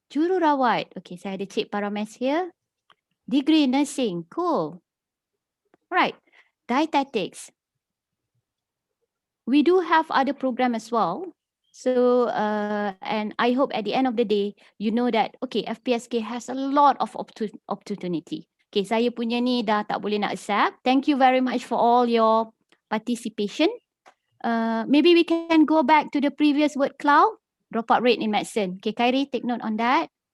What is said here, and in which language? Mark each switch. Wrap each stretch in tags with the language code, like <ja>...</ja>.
<en>Jururawat. Okay,</en> <ms>saya ada</ms> <en>Cik Parames here. Degree nursing. Cool. Right. Dietetics. We do have other program as well. So, and I hope at the end of the day, you know that, okay, FPSK has a lot of opportunity.</en> <ms>Okay, saya punya ni dah tak boleh nak accept.</ms> <en>Thank you very much for all your participation. Maybe we can go back to the previous word cloud, dropout rate in medicine. Okay, Khairi, take note on that.</en>